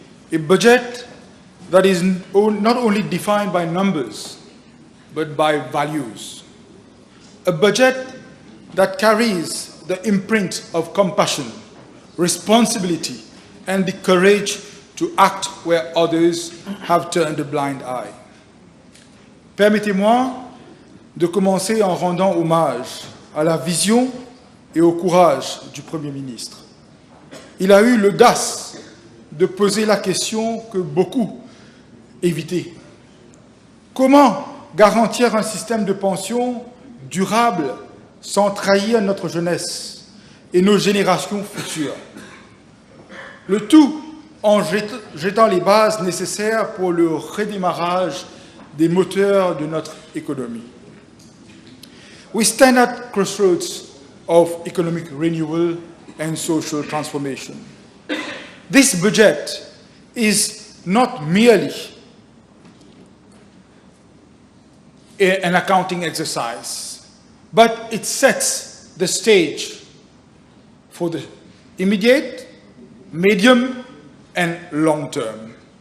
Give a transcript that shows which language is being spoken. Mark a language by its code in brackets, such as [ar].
[en] A budget that is not only defined by numbers, but by values. A budget that carries the imprint of compassion, responsibility, and the courage to act where others have turned a blind eye. [fr] Permettez-moi de commencer en rendant hommage à la vision et au courage du Premier ministre. Il a eu l'audace de poser la question que beaucoup évitaient. Comment garantir un système de pension durable sans trahir notre jeunesse et nos générations futures? Le tout en jetant les bases nécessaires pour le redémarrage des moteurs de notre économie. [en] We stand at crossroads of economic renewal and social transformation. This budget is not merely an accounting exercise, but it sets the stage for the immediate, medium, and long term.